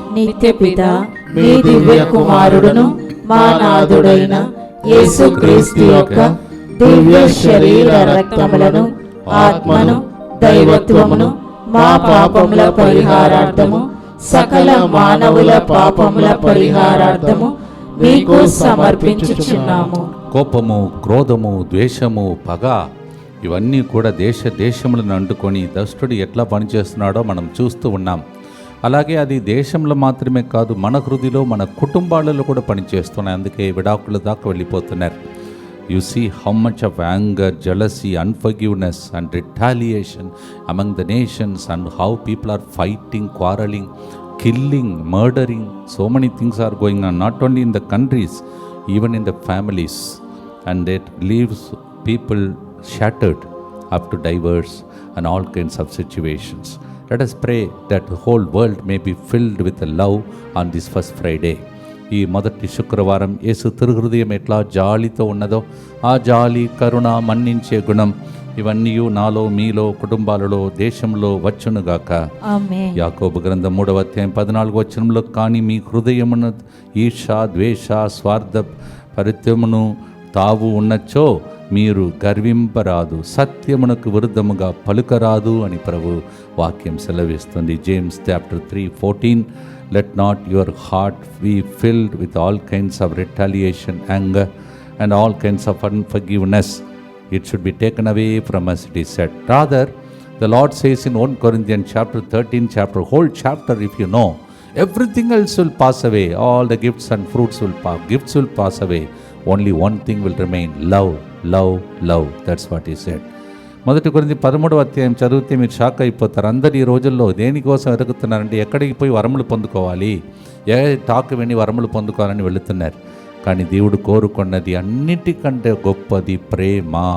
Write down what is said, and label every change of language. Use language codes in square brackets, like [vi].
[te] నిత్యపిత మీ దివ్య కుమారుడును మా నాథుడైన యేసుక్రీస్తు యొక్క దివ్య శరీర రక్తములను, ఆత్మను, దైవత్వమును మా పాపముల పరిహారార్థము, సకల మానవుల పాపముల పరిహారార్థము మీకు సమర్పించుచున్నాము. కోపము, క్రోధము, ద్వేషము, పగ ఇవన్నీ కూడా దేశములను అంటుకొని దుష్టుడు ఎట్లా పనిచేస్తున్నాడో మనం చూస్తూ ఉన్నాం. అలాగే అది దేశంలో మాత్రమే కాదు, మన హృదయలో మన కుటుంబాలలో కూడా పనిచేస్తున్నాయి. అందుకే విడాకుల దాకా వెళ్ళిపోతున్నారు. [en] You see how much of anger, jealousy, unforgiveness and retaliation among the nations, and how people are fighting, quarreling, killing, murdering. So many things are going on, not only in the countries, even in the families. And it leaves people shattered up to diverse and all kinds of situations. Let us pray that the whole world may be filled with the love on this first Friday. [te] ఈ మొదటి శుక్రవారం యేసు తిరుహృదయం ఎట్లా జాలితో ఉన్నదో ఆ జాలి, కరుణ, మన్నించే గుణం ఇవన్నీ నాలో, మీలో, కుటుంబాలలో, దేశంలో వచ్చునుగాక. ఆమేన్. యాకోబు గ్రంథం 3వ అధ్యాయం 14వ వచనంలో, కానీ మీ హృదయమును ఈర్ష, ద్వేష, స్వార్థ పరిత్యమును తావు ఉన్నచో మీరు గర్వింపరాదు, సత్యమునకు విరుద్ధముగా పలుకరాదు అని ప్రభు వాక్యం సెలవిస్తుంది. [en] James chapter 3:14, let not your heart be filled with all kinds of retaliation, anger and all kinds of unforgiveness. It should be taken away from us, it is said. Rather, the Lord says in 1 Corinthians chapter 13, whole chapter, if you know, everything else will pass away. All the gifts and fruits will pass away. Only one thing will remain, love, love, love. That's what he said. [te] 1 కొరింథీ 13వ అధ్యాయం చదివితే మీరు shock అయిపోతారు. అందరు ఈ రోజుల్లో దేనికోసం ఎదుగుతున్నారంటే ఎక్కడికి పోయి వరములు పొందుకోవాలి, టాక్ విని వరములు పొందుకోవాలని వెళుతున్నారు. కానీ దేవుడు కోరుకున్నది అన్నిటికంటే గొప్పది ప్రేమ.